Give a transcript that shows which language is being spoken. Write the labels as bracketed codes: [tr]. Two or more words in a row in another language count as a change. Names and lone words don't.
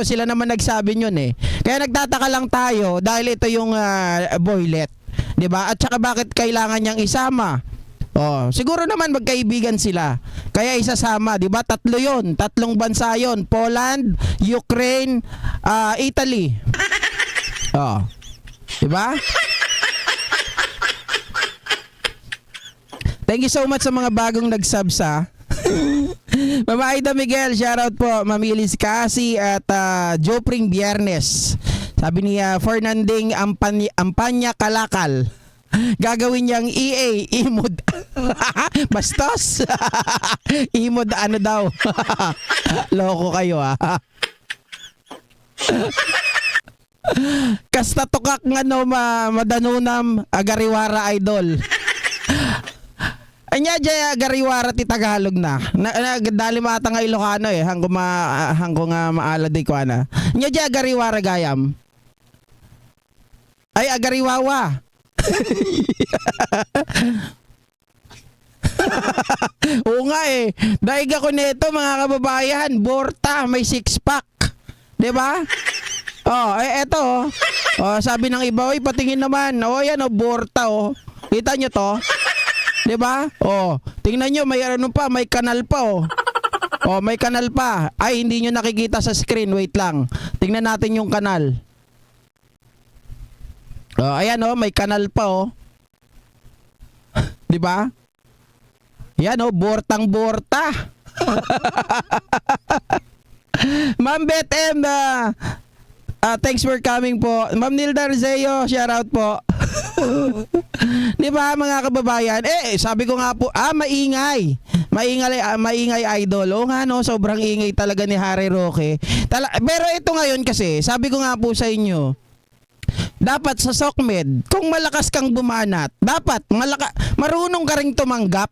[tl] Sila naman nagsabi niyon eh. Kaya nagtataka lang tayo dahil ito yung boylet. 'Di ba? At saka bakit kailangan niyang isama? Siguro naman magkaibigan sila. Kaya isasama, 'di ba? 3 'yon, 3 bansa 'yon. Poland, Ukraine, Italy. 'Di ba? [en] Thank you so much [tl] sa mga bagong nag-subs ha. Mama Aida Miguel, shoutout po. Mamilis Kasi at Jopring Biernes. Sabi niya, Fernanding Ampanya Kalakal. Gagawin niyang EA, Imod. Bastos. Imod ano daw. Loko kayo ha. [ilo] Kasta tukak nga no madanunam agariwara idol. Anya jaya agariwara ti Tagalog na. Dali mata nga Ilocano eh. Hangko nga maala di ko ana. Anya jaya agariwara gayam. Ay agariwawa. [tl] Oo nga eh. Daig ako nito mga kababayan. Borta, may 6-pack. 'Di ba? Eto. Sabi ng iba, oy patingin naman. Yan Borta oh. Kita nyo to? 'Di ba? Tingnan nyo, may ano pa, may kanal pa oh. May kanal pa. Ay, hindi nyo nakikita sa screen. Wait lang. Tingnan natin yung kanal. Ayan may kanal pa oh. 'Di ba? Yan bortang-borta. Ma'am Beth M, [en] thanks for coming [tl] po. Ma'am Nilda Rizeo, shout out po. 'Di ba mga kababayan? Sabi ko nga po, maingay. Maingay idol. Nga no, sobrang ingay talaga ni Harry Roque. Pero ito ngayon kasi, sabi ko nga po sa inyo, dapat sa SOCMED, kung malakas kang bumanat, dapat marunong ka ring tumanggap.